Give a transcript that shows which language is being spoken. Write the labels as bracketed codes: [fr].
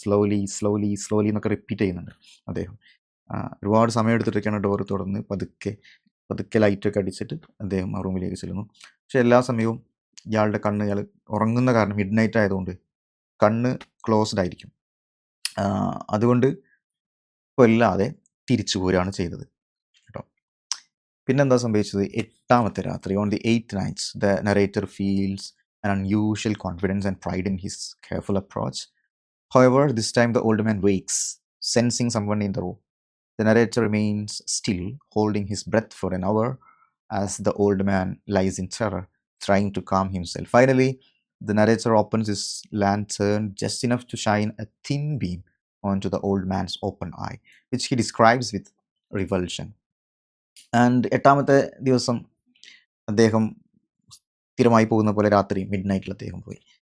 [ml] Slowly slowly slowly എന്നൊക്കെ repeat ചെയ്യുന്നുണ്ട് അദ്ദേഹം. ഒരുപാട് സമയം എടുത്തിട്ടൊക്കെയാണ് ഡോറ് തുറന്ന് പതുക്കെ പതുക്കെ ലൈറ്റൊക്കെ അടിച്ചിട്ട് അദ്ദേഹം ആ റൂമിലേക്ക് ചെല്ലുന്നു. പക്ഷെ എല്ലാ സമയവും ഇയാളുടെ കണ്ണ്, ഇയാൾ ഉറങ്ങുന്ന കാരണം മിഡ് നൈറ്റ് ആയതുകൊണ്ട് കണ്ണ് ക്ലോസ്ഡ് ആയിരിക്കും. അതുകൊണ്ട് കൊല്ലാതെ തിരിച്ചു പോരുകയാണ് ചെയ്തത് കേട്ടോ. പിന്നെന്താ സംഭവിച്ചത്? 8ാമത്തെ രാത്രി, [en] On the 8th night, the narrator feels an unusual confidence and pride in his careful approach. However, this time the old man wakes, sensing someone in the room. The narrator remains still, holding his breath for an hour as the old man lies in terror, trying to calm himself. Finally, the narrator opens his lantern just enough to shine a thin beam onto the old man's open eye, which he describes with revulsion. [ml] And 8ാമത്തെ ദിവസം അദ്ദേഹം സ്ഥിരമായി പോകുന്ന പോലെ രാത്രി mid നൈറ്റിൽ അദ്ദേഹം പോയി.